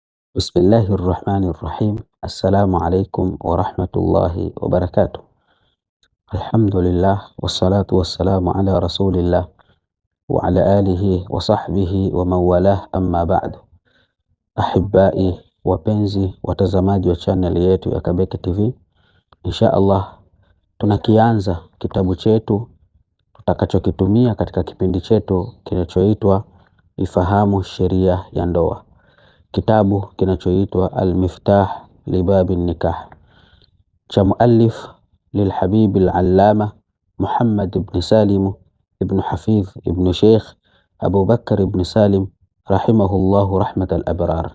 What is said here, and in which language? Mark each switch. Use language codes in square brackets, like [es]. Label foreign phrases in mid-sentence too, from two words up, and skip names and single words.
[ar] بسم الله الرحمن الرحيم. السلام عليكم ورحمة الله وبركاته. الحمد لله والصلاة والسلام على رسول الله وعلى آله وصحبه ومن والاه، أما بعد. [sw] Ahibai, wapenzi watazamaji wa channel yetu ya Kabeke TV, [ar] إن شاء الله [sw] tunakianza kitabu chetu tutakachokitumia katika kipindi chetu kinachoitwa Ifahamu Sheria ya Ndoa, kitabu kinachoitwa Al-Miftah Libabi Nikah cha [ar] مؤلف للحبيب العلامة [sw] Muhammad ibn Salim ibn Hafidh ibn Sheikh Abu Bakr ibn Salim [ar] رحمه الله رحمة الأبرار.